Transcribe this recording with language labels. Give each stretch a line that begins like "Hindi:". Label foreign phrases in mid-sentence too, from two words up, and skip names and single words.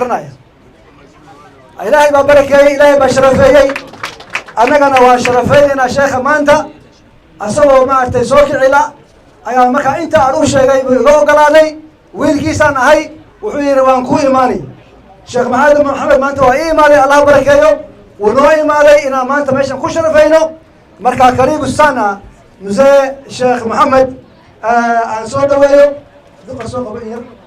Somali: akhrinaya ilaahay baa barakeeyay ilaahay baa sharafeeyay annagana waa sharafeynayna sheekha maanta asagoo maartay soo kicila ayaa markaa inta aan u sheegay iga ogolaaday wiilkiisaan ahay wuxuu yidhi waan ku imaanay Sheekh Maxamed maanta waa ii imaaday Allah barakeeyo wuu noo imaaday inaan maanta meeshan ku sharafeyno markaa
Swahili: karibu sana mzee
Somali: Sheekh Maxamed aan soo dhaweeyo duqa soo qabo in yar